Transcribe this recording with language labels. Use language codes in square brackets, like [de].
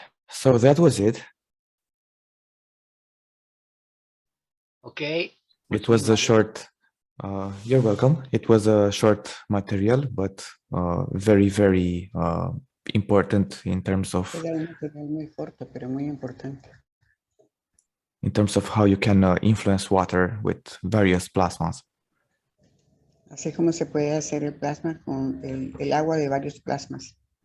[en] So that was it. Okay. It was a short, you're welcome. It was a short material, but very, very important in terms of [es] Era un material muy corto, pero muy importante. [en] how you can influence water with various plasmas. [es] Así como se puede hacer el plasma con el agua de varios plasmas.